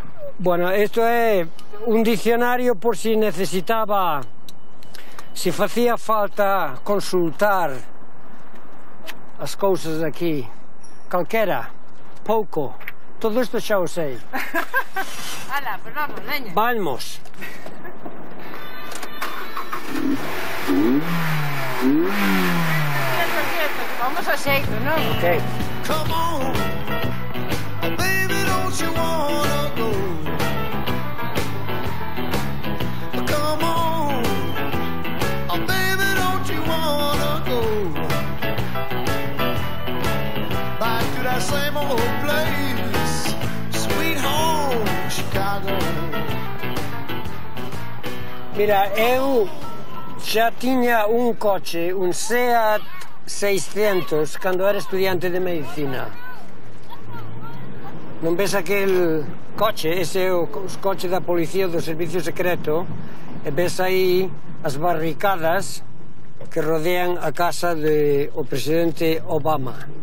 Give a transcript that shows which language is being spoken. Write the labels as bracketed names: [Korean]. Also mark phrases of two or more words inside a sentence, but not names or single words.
[Galician] Bueno, isto é un dicionario por si necesitaba, si facía falta consultar as cousas aquí. Calquera, pouco, todo isto xa o sei. Ala, pues vamos, leña. Vamos. Vamos a xeito, non? Ok. [English] Come on, baby, don't you wanna go? Come on, baby, don't you wanna go? Back to that same old place, sweet home, Chicago. [Galician] Mira, eu xa tiña un coche, un Seat 600, cando era estudiante de medicina. Non ves aquel coche, ese é o coche da policía do servicio secreto, e ves aí as barricadas que rodean a casa do presidente Obama.